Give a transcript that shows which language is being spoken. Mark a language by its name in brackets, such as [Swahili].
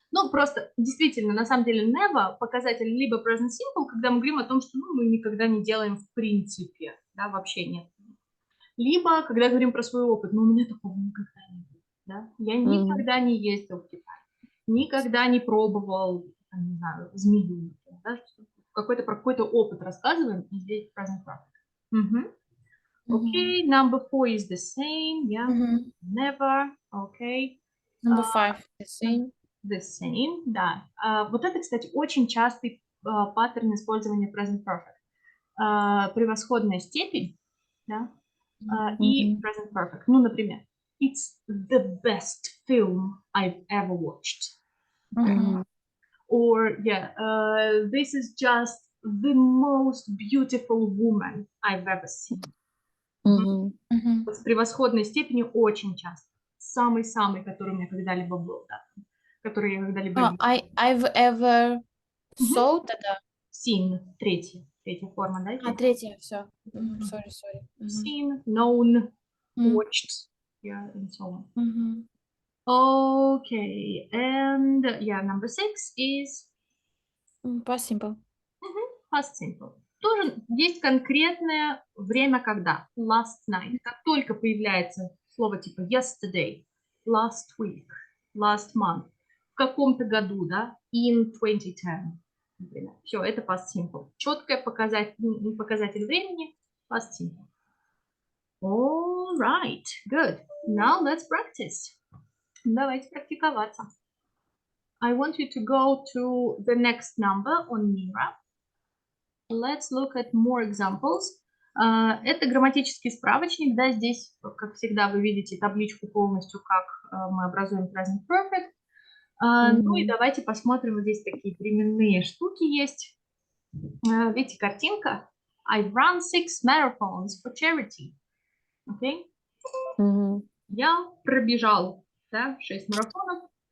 [Russian] Ну, просто, действительно, на самом деле, never показатель либо present simple, когда мы говорим о том, что ну, мы никогда не делаем в принципе, да, вообще нет. Либо, когда говорим про свой опыт, ну, у меня такого никогда не было, да. Я никогда не ездил в Китай, никогда не пробовал, там, не знаю, змею, да, какой-то про какой-то опыт рассказываем, и здесь present perfect. Мгм. [English] Okay, number 4 is the same, yeah, Мгм. never, okay. Number 5, the same. The same, да. [Russian] Вот это, кстати, очень частый паттерн использования present perfect. Превосходная степень, да, и Мгм. [English] present perfect. [Russian] Ну, например, [English] it's the best film I've ever watched. Мгм. Or, yeah, this is just the most beautiful woman I've ever seen. Мгм. Мгм. [Russian] Вот с превосходной степенью очень часто. Самый-самый, который у меня когда-либо был, да, который я когда-либо видела. [English] I've ever Мгм. saw [Russian] тогда. Seen, третья форма, да? здесь? Третья, все. [English] Sorry, sorry. [Russian] Мгм. [English] Seen, known, Мгм. watched, yeah, and so on. Мгм. Okay, and yeah, number 6 is Past simple. past simple. [Russian] Тоже есть конкретное время, когда. [English] Last night. [Russian] Как только появляется слово типа [English] yesterday, last week, last month, [Russian] в каком-то году, да, [English] in 2010, [Russian] например. Все, это past simple. Четкое показатель времени, past simple. [English] All right, good. Now let's practice. [Russian] Давайте практиковаться. [English] I want you to go to the next number on Mira. Let's look at more examples. [Russian] Это грамматический справочник, да, здесь, как всегда, вы видите табличку полностью, как мы образуем present perfect. Ну и Мгм. давайте посмотрим, вот здесь такие временные штуки есть. Видите, картинка. [English] I've run 6 marathons for charity. Okay? Мгм. [Russian] Я пробежал, да, 6 марафонов.